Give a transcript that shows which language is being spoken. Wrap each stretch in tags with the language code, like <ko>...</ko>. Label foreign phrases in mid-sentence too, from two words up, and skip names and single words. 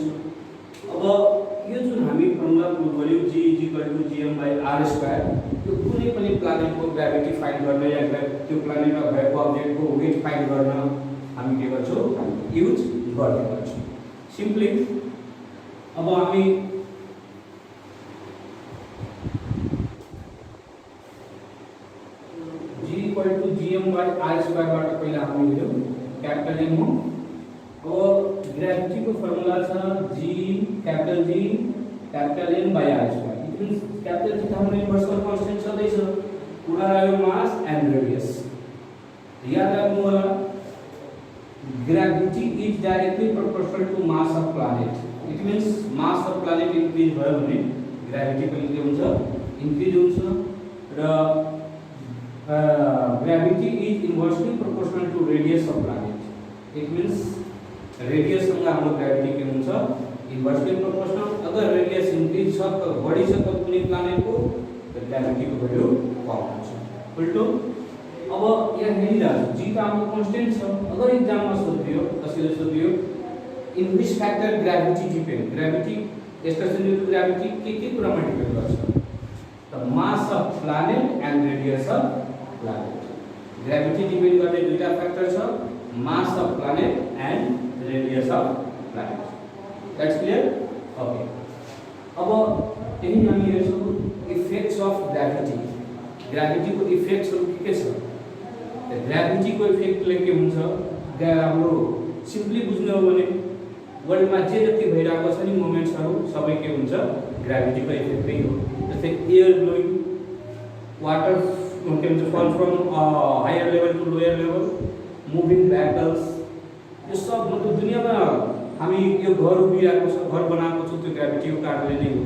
<ne>अब यो जुन हामी</ne> <en>formula prove</en> <ne>गर्यौ</ne> <en>G is equal to Gm by R square,</en> <ne>यो कुनै पनि प्लानेटको</ne> <en>gravity find</en> <ne>गर्न या त्यो प्लानेटमा भएको अब्जेक्टको</ne> <en>weight find</en> <ne>गर्न हामी के गर्छौं युज गर्ने गर्छौं। सिम्पली अब हामी</ne> <en>G equal to Gm by R square</en> <ne>बाट पहिला हामी हेरौं</ne> <en>capital M</en> <ne>हो।</ne> <hi>और ग्रेविटी को फॉर्मूला था</hi> <en>G capital M by R square. it means capital G</en> <ne>हाम्रो</ne> <en>universal constant</en> <ne>छँदै छ, कुरा आयो</ne> <en>mass and radius.</en> <ne>याद राख्नु होला</ne> <en>gravity is directly proportional to mass of planet. it means mass of planet increase</en> <ne>भयो भने ग्रेविटी पनि के हुन्छ इंक्रीज हुन्छ। र</ne> <en>gravity is inversely proportional to radius of planet. it means radius</en> <ne>सँग हाम्रो ग्रेविटी के हुन्छ</ne> <en>inversely proportional.</en> <ne>अगर</ne> <en>radius increase</en> <ne>छ त बढी छ त कुनै प्लानेट को ग्रेविटी को भ्यालु कम हुन्छ। उल्टो अब यहाँ हेरिरहेको G त हाम्रो कांस्टेंट छ। अगर एग्जाम मा सोधियो कसैले सोधियो</ne> <en>in which factor gravity depend, gravity stationary gravity</en> <ne>के कुरामा डिपेंड गर्छ त</ne> <en>mass of planet and radius of planet. gravity depend</en> <ne>गर्ने दुईटा फ्याक्टर छ,</ne> <en>mass of planet and radius of planet. That's clear? Okay।</en> <ne>अब यही हामी हेर्छौं</ne> <en>effects of gravity.</en> <ne>ग्रेविटी को इफेक्ट्स के छ? ग्रेविटी को इफेक्ट ले के हुन्छ हाम्रो सिम्पली बुझ्नु हो भने वर्ल्ड मा जे जति भइराको छ नि मोमेन्ट्सहरु सबै के हुन्छ ग्रेविटी को इफेक्ट नै हो। जस्तै</ne> <en>air blowing,</en> <ne>वाटर के हुन्छ</ne> <en>fall from higher level to lower level, moving vehicles,</en> <ne>यो सब मतलब दुनियामा हामी यो घर उभिरहेको छ, घर बनाएको छ त्यो ग्रेभिटी को कारणले नै हो।</ne>